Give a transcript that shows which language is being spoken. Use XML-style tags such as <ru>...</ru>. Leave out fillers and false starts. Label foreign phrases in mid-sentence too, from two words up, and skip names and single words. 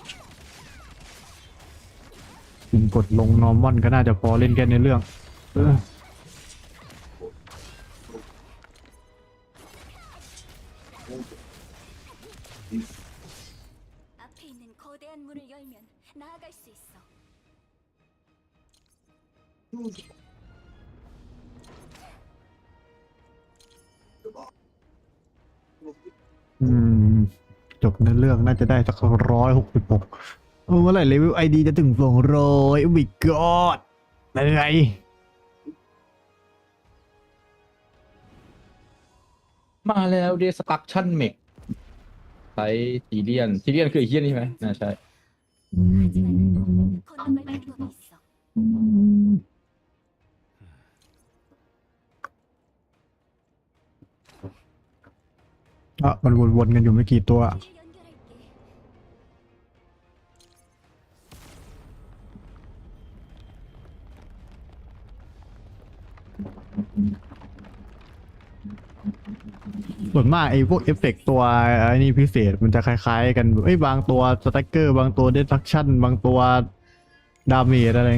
<th>ยิงกดลงนอร์มอนก็น่าจะพอเล่นแค่ในเรื่อง</th> <ko>앞에 있는 거대한 문을 열면 나아갈 수 있어.</ko> <th>จบในเรื่องน่าจะได้สัก166เมื่อไหร่เลเวลไอดีจะถึง200โอ้</th> <en>my god</en> <th>อะไร มาแล้วเดสตักชั่นเมกใช้ทีเลียนคือไอ้เฮี้ยนี่ใช่ไหมน่าใช่</th> <ko>건너갈 방법이 있어.</ko> <th>มันวนๆกันอยู่ไม่กี่ตัว</th> <ko>연결할게.</ko> <th>ส่วนมากไอ้พวกเอฟเฟกต์ตัวไอ้นี่พิเศษมันจะคล้ายๆกันบางตัวสแต็กเกอร์บางตัวเดสทรัคชั่นบางตัวดาเมจอะไร</th>